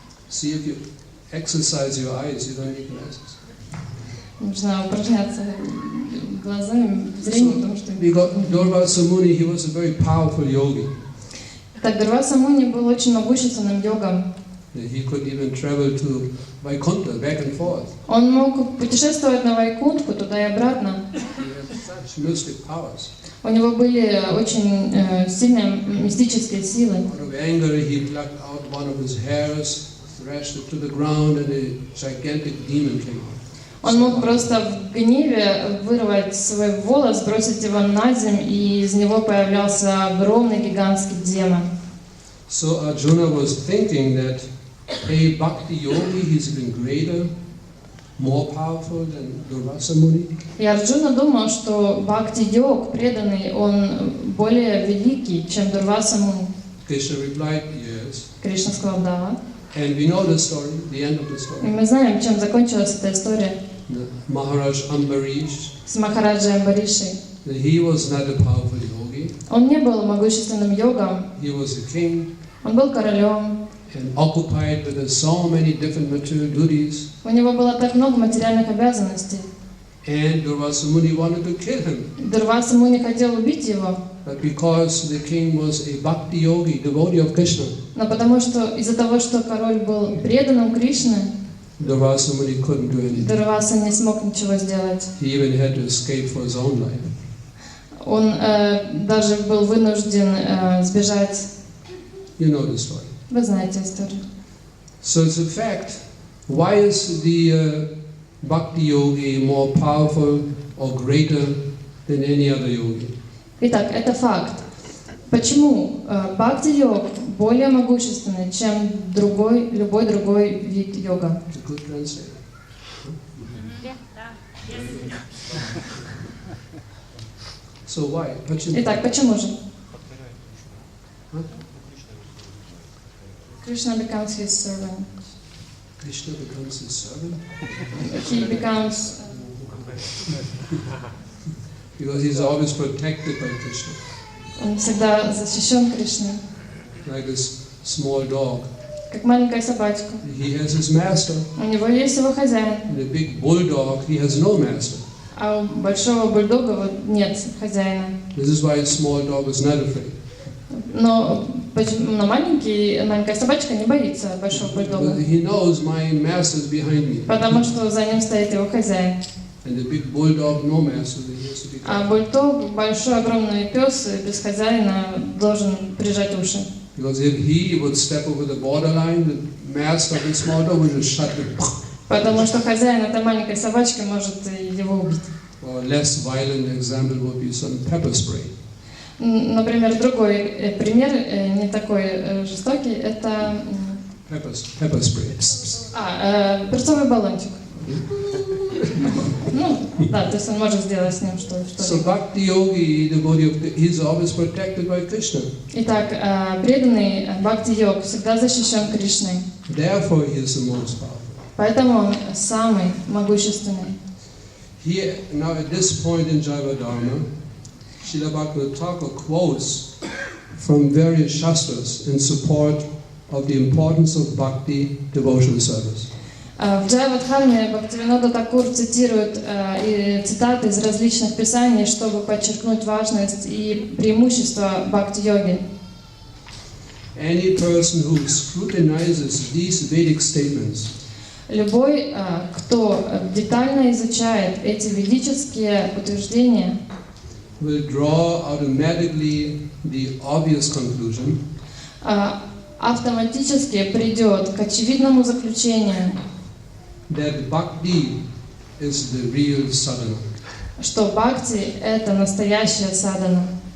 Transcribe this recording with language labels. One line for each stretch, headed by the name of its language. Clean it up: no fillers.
English: See, if you exercise your eyes, you don't need glasses.
Russian: Нужно упражняться глазами, зрением, потому что...
English: Durvasa Muni, he was a very powerful yogi.
Russian: Так, Дурваса Муни был очень могущественным йогом.
English: He could even travel to Vaikuntha, back and forth.
Russian: Он мог путешествовать на Вайкунтху, туда и обратно.
English: He had such mystic powers.
Russian: У него были очень сильные мистические силы.
English: Out of anger, he plucked out one of his hairs, thrashed it to the ground, and a gigantic demon came out.
Russian: Он мог просто в гневе вырвать свой волос, бросить его на землю, и из него появлялся огромный гигантский демон.
English: So Arjuna was thinking that a bhakti yogi, he's even greater, more powerful than Durvasa Muni.
Russian: И Арджуна думал, что бхакти-йог, преданный, он более великий, чем Дурваса Муни.
English: Krishna replied, yes.
Russian: Кришна сказал «да».
English: And we know the story, the end of the
Russian: И
English: story.
Russian: мы знаем, чем закончилась эта история
English: Maharaj Ambarish,
Russian: с Махараджей Амбаришей.
English: he was not a powerful yogi.
Russian: Он не был могущественным йогом,
English: He was a king
Russian: он был королем.
English: and occupied with so many different material duties.
Russian: У него было так много материальных обязанностей.
English: And Durvasa Muni wanted to kill him.
Russian: Дурваса Муни хотел убить его,
English: But because the king was a bhakti yogi, devotee of Krishna,
Russian: но потому что из-за того, что король был преданным Кришне,
English: Durvasa Muni couldn't do anything.
Russian: Дурваса не смог ничего сделать.
English: He even had to escape for his own life.
Russian: Он даже был вынужден сбежать.
English: You know the story.
Russian: Вы знаете историю.
English: So it's a fact. Why is the bhakti yogi more powerful or greater than any other yogi?
Russian: Итак, это факт. Почему бхакти-йог более могущественный, чем любой другой вид йога?
English: It's a good translator. So why?
Russian: Итак, почему же?
English: Krishna becomes his servant. Krishna becomes his servant? He becomes... Because he's always protected by Krishna.
Russian: Он всегда защищен Кришной.
English: Like this small dog.
Russian: Как маленькая собачка.
English: He has his master.
Russian: У него есть его хозяин.
English: And the big bulldog, he has no master.
Russian: А у большого бульдога вот нет хозяина.
English: This is why a small dog is not afraid.
Russian: Но маленькая собачка не боится большого бульдога.
English: But he knows my master is behind me.
Russian: Потому что за ним стоит его хозяин.
English: And the big bulldog, no master, he has to be.
Russian: А бульдог, большой огромный пес, без хозяина должен прижать уши.
English: Because if he would step over the borderline, the master of the small dog would just shut him.
Russian: Потому что хозяин этой маленькой собачки может его убить.
English: Or a less violent example would be some pepper spray.
Russian: Например, другой пример, не такой жестокий, это
English: Pepper spray.
Russian: перцовый баллончик. Ну, да, то есть он может сделать с ним
English: So
Russian: что-либо.
English: Bhakti Yogi, he's always protected by Krishna.
Russian: Итак, преданный Бхакти-йог всегда защищен Кришной.
English: Therefore he is the most powerful.
Russian: Поэтому он самый могущественный.
English: Here, now at this point in Jaiva Dharma, Srila Bhaktivinoda Thakur quotes from various shastras in support of the importance of bhakti devotional service.
Russian: В Джайва Дхарме Бхактивинода Такур цитирует цитаты из различных писаний, чтобы подчеркнуть важность и преимущество бхакти-йоги.
English: Any person who scrutinizes these Vedic statements
Russian: Любой, кто детально изучает эти ведические утверждения,
English: will draw automatically the obvious conclusion
Russian: автоматически придет к очевидному заключению,
English: that bhakti is the real sadhana.
Russian: что бхакти — это настоящая садхана.